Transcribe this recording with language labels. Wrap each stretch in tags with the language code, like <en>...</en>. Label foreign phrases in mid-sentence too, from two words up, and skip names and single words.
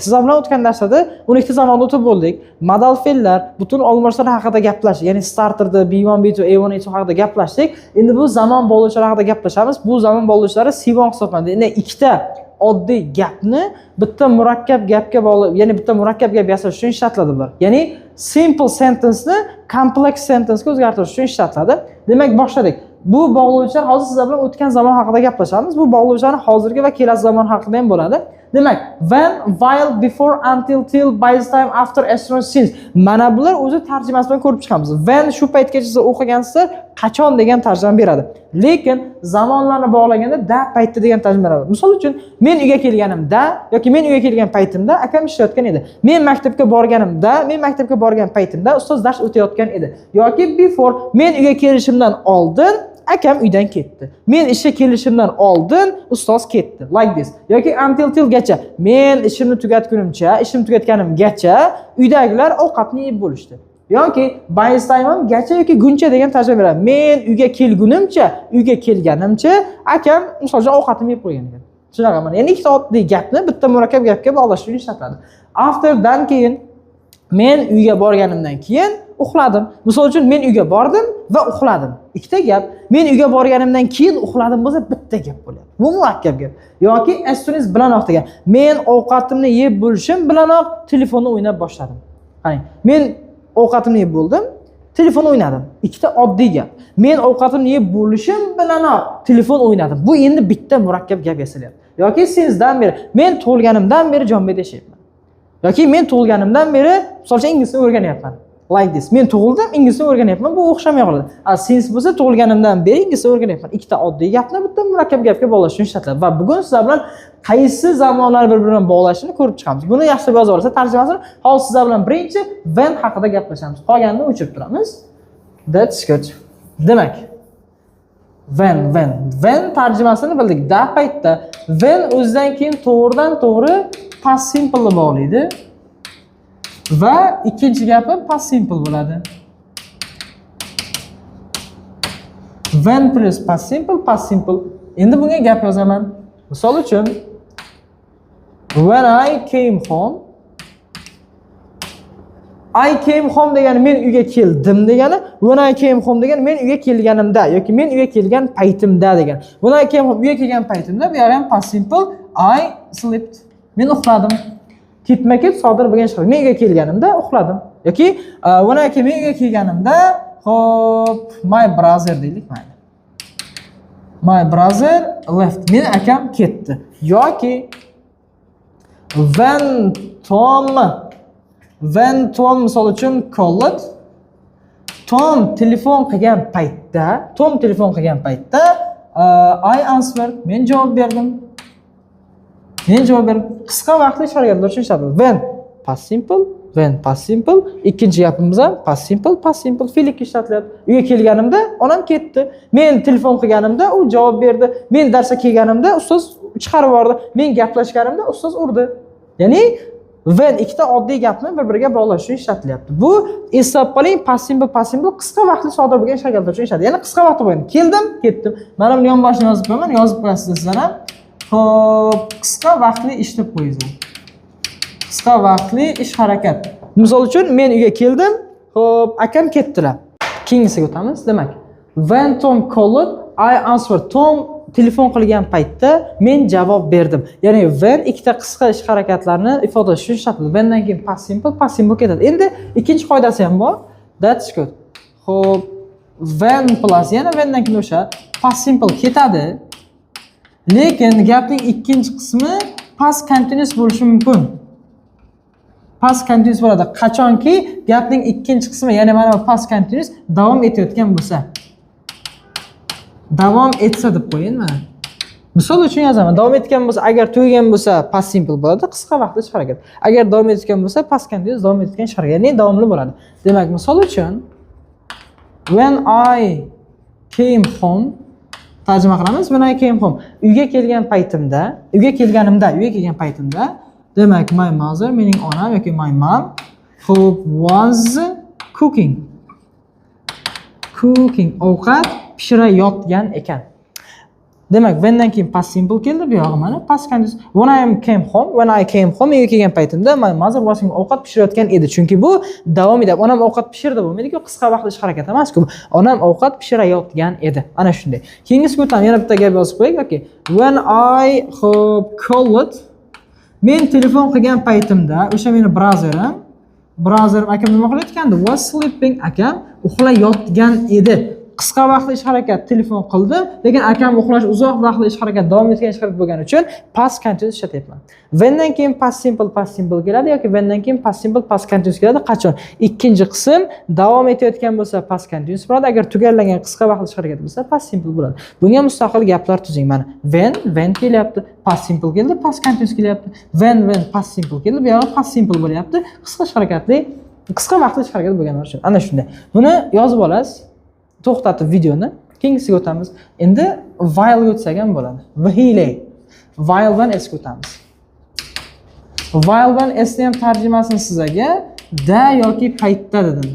<uz>Sizlar bilan o'tgan darsda 12 ta zamonni o'tib bo'ldik. Modal fe'llar, butun olmoslar haqida gaplashdik. Ya'ni starterda B1, B2, A1, A2 haqida gaplashdik. Endi bu zamon bog'lovchilari haqida gaplashamiz. Bu zamon bog'lovchilari C1 hisoblanadi. Endi ikkita oddiy gapni bitta murakkab gapga bog'lab, ya'ni bitta murakkab gap yasash uchun ishlatiladi bular. Ya'ni</uz> <en>simple sentence</en> <uz>ni</uz> <en>complex sentence</en> <uz>ga o'zgartirish uchun ishlatiladi. Demak, boshladik. Bu bog'lovchilar hozir sizlar bilan o'tgan zamon haqida gaplashamiz. Bu bog'lovchilarning hozirgi va kelasi zamon haqida ham bo'ladi. Demak,</uz> <en>when, while, before, until, till, by the time, after, as soon as, since.</en> <uz>Mana bular o'zi tarjimasi bilan ko'rib chiqamiz. When shu paytgacha siz o'qigansizlar, qachon degan tarjima beradi. Lekin zamonlarni bog'laganda da paytda degan tarjima beradi. Misol uchun, men uyga kelganimda yoki men uyga kelgan paytimda akam ishlayotgan edi. Men maktabga borgan paytimda ustoz dars o'tayotgan edi. Yoki before, men uyga kelishimdan oldin akam uydan ketdi. Men ishga kelishimdan oldin ustoz ketdi.</uz> <en>Like this. Yoki until till gacha.</en> <uz>Men ishimni tugatganimgacha uydagilar ovqatni yeb bo'lishdi. Yoki</uz> <en>by the time</en> <uz>gacha yoki guncha degan tarjima beradi. Men uyga kelganimcha akam misol uchun ovqatni yeb qo'ygan ekan. Shunaqa mana. Ya'ni ikkita oddiy gapni bitta murakkab gapga bog'lash uchun ishlatiladi. After dan keyin men uyga borganimdan keyin uxladim. Misol uchun men uyga bordim va uxladim. Ikkita gap. Men uyga borganimdan keyin uxladim bo'lsa bitta gap bo'ladi. Bu murakkab gap. Yoki</uz> <en>as soon as</en> <uz>bilanoq degan. Men ovqatimni yeb bo'lishim bilanoq telefonni o'ynab boshladim. Qarang, men ovqatimni yeb bo'ldim, telefon o'ynadim. Ikkita oddiy gap. Men ovqatimni yeb bo'lishim bilanoq telefon o'ynadim. Bu endi bitta murakkab gap yasalyapti. Yoki sincedan beri, men tug'ilganimdan beri jonbeda yashayapman. Yoki men tug'ilganimdan beri misolcha inglizcha o'rganyapman.</uz> <en>Like this.</en> <uz>Men tug'ildim, inglizcha o'rganyapman. Bu o'xshamay qoladi. Since bo'lsa tug'ilganimdan beri inglizcha o'rganyapman. Ikkita oddiy gapni bitta murakkab gapga bog'lash uchun ishlatiladi. Va bugun sizlar bilan qaysi zamonlar bir-birini bog'lashini ko'rib chiqamiz. Buni yaxshi yozib olsa tarjimasini hozir sizlar bilan birinchi when haqida gaplashamiz. Qolganini o'chirib turamiz.</uz> <en>That's good.</en> <uz>Demak, when tarjimasini bildik. Da paytda when o'zidan keyin to'g'ridan-to'g'ri</uz> <en>past simple</en> <uz>ni bog'laydi. Va ikkinchi gapi</uz> <en>past simple</en> <uz>bo'ladi.</uz> <en>When plus past simple.</en> <uz>Endi bunga gap yozaman. Misol uchun</uz> <en>when I came home</en> <uz>degani men uyga keldim degani,</uz> <en>when I came home</en> <uz>degani men uyga kelganimda yoki men uyga kelgan paytimda degani.</uz> <en>When I came home</en> <uz>uyga kelgan paytimda bu ham</uz> <en>past simple. I slept.</en> <uz>Men uxladim. Ketma-ket sodir bo'lgan shaxs. Men uyga kelganimda uxladim. Yoki</uz> <en>when I came</en> <uz>uyga kelganimda, hop,</uz> <en>my brother</en> <uz>deylik mayli.</uz> <en>My brother left.</en> <uz>Men akam ketdi. Yoki</uz> <en>when Tom</en> <uz>misol uchun called, Tom telefon qilgan paytda,</uz> <en>I answered.</en> <uz>Men javob berdim. Qisqa vaqtli harakatlar uchun ishlatiladi.</uz> <en>When past simple,</en> <uz>ikkinchi gapimiz ham</uz> <en>past simple</en> <uz>fe'lga ishlatilyapti. Uyga kelganimda onam ketdi. Men telefon qilganimda u javob berdi. Men darsga kelganimda ustoz chiqarib yubordi. Men gaplashganimda ustoz urdi. Ya'ni when ikkita oddiy gapni bir-biriga bog'lash uchun ishlatilyapti. Bu eslab qoling,</uz> <en>past simple</en> <uz>qisqa vaqtli sodir bo'lgan harakatlar uchun ishlatiladi. Ya'ni qisqa vaqtda bo'lgan. Keldim, ketdim. Mana buni yonboshini yozib qo'yaman, yozib qo'yasizlar sizlar ham. Hop, qisqa vaqtli ish deb qo'yinglar. Qisqa vaqtli ish harakat. Misol uchun men uyga keldim, hop, akam ketdilar. Keyingisiga o'tamiz. Demak,</uz> <en>when Tom called, I answered.</en> <uz>Tom telefon qilgan paytda men javob berdim. Ya'ni when ikkita qisqa ish harakatlarni ifodalash uchun ishlatiladi. Whendan keyin</uz> <en>past simple</en> <uz>ketadi. Endi ikkinchi qoidasi ham bor.</uz> <en>That's good.</en> <uz>Hop,</uz> <en>when plus</en> <uz>yana whendan keyin o'sha</uz> <en>past simple</en> <uz>ketadi. Lekin gapning ikkinchi qismi</uz> <en>past continuous</en> <uz>bo'lishi mumkin.</uz> <en>Past continuous</en> <uz>bo'ladi. Qachonki gapning ikkinchi qismi, ya'ni mana bu</uz> <en>past continuous</en> <uz>davom etayotgan bo'lsa. Davom etsa deb qo'ying mana. Misol uchun yozaman. Davom etgan bo'lsa, agar tugagan bo'lsa</uz> <en>past simple</en> <uz>bo'ladi, qisqa vaqtli ish harakat. Agar davom etgan bo'lsa</uz> <en>past continuous</en> <uz>davom etgan ish harakat, ya'ni davomli bo'ladi. Demak, misol uchun</uz> <en>when I came home</en> <uz>tarjima qilamiz.</uz> <en>When I came home.</en> <uz>Uyga kelganimda, demak</uz> <en>my mother,</en> <uz>mening onam yoki</uz> <en>my mom who was cooking.</en> <uz>Ovqat pishirayotgan ekan. Demak, whendan keyin</uz> <en>past simple</en> <uz>keldi, bu yog'i mana</uz> <en>past continuous. When I came home,</en> <uz>uyga kelgan paytimda</uz> <en>my mother was</en> <uz>ovqat pishirayotgan edi. Chunki bu davom etadi. Onam ovqat pishirdi bo'lmaydi-ku, qisqa vaqtli ish harakat emas-ku. Onam ovqat pishirayotgan edi. Ana shunday. Keyingisiga o'tamiz. Yana bitta gap yozib qo'ying yoki when I called, men telefon qilgan paytimda, o'sha meni browserim akam nima qilayotgandi?</uz> <en>Was sleeping,</en> <uz>akam uxlayotgan edi. Qisqa vaqtli ish harakat telefon qildi, lekin akam uxlash uzoq vaqtli ish harakat davom etgan ish harakat bo'lgani uchun</uz> <en>past continuous</en> <uz>ishlatyapman. Whendan keyin</uz> <en>past simple</en> <uz>keladi yoki whendan keyin</uz> <en>past continuous</en> <uz>keladi. Qachon? Ikkinchi qism davom etayotgan bo'lsa</uz> <en>past continuous</en> <uz>bo'ladi, agar tugallagan qisqa vaqtli ish harakat bo'lsa</uz> <en>past simple</en> <uz>bo'ladi. Bunga mustaqil gaplar tuzing. Mana when kelyapti,</uz> <en>past simple</en> <uz>keldi,</uz> <en>past continuous</en> <uz>kelyapti.</uz> <en>When past simple</en> <uz>keldi, bu yoqda</uz> <en>past simple</en> <uz>bo'lyapti. Qisqa vaqtli ish harakat bo'lganlari uchun. Ana shunday. Buni yozib olasiz. To'xtatib videoni, keyingisiga o'tamiz. Endi while ga o'tsak ham bo'ladi. While dan esga o'tamiz. While dan esni ham tarjimasini sizlarga da yoki paytda dedim.</uz>